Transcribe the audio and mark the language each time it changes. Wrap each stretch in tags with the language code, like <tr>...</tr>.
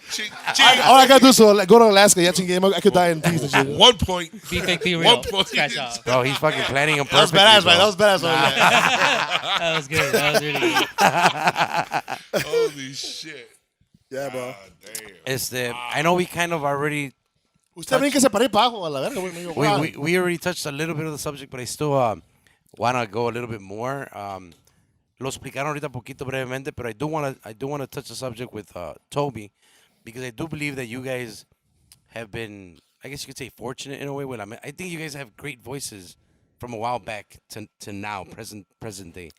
<en>All I gotta do is go to Alaska.</en> <es>Ya chingué.</es> <en>I could die in peace and shit. 1 point. be fake, be real. 1 point. Scratch off. Bro, he's fucking planning him That was perfectly, badass, bro. man. That was badass. Man. That was good. That was really good. Holy shit. Yeah, bro. I know we kind of already</en> <es>Usted brinque se para ir para abajo a la verga, güey. Me digo, wow.</es> <en>we already touched a little bit of the subject, but I still want to go a little bit more.</en> <es>Lo explicaron ahorita poquito brevemente,</es> <en>but I do want to touch the subject with Toby, because I do believe that you guys have been, I guess you could say, fortunate in a way. I think you guys have great voices from a while back to now, present day.</en>